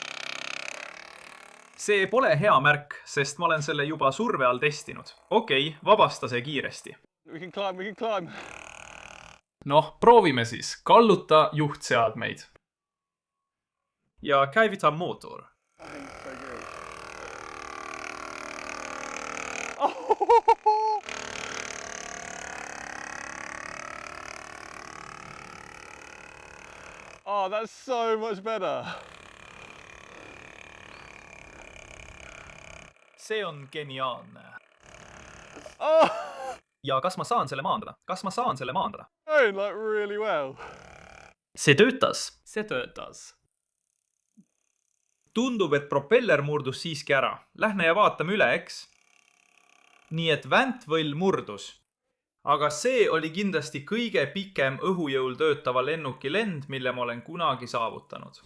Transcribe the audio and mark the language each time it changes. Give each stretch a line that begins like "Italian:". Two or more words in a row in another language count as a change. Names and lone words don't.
Estonian: See pole hea märk, sest ma olen selle juba surve all testinud. Okei, vabasta see kiiresti. Noh, proovime siis. Kalluta juhtseadmeid. Ja käivita mootor.
English: Oh, that's so much better.
Estonian: See on geniaalne. Oh! Ja kas ma saan selle maandada?
English: Going like really well.
Estonian: See töötas. Tundub, et propeller murdus siiski ära. Lähme ja vaatame üle, eks? Nii et väntvõll murdus. Aga see oli kindlasti kõige pikem õhujõul töötava lennuki lend, mille ma olen kunagi saavutanud.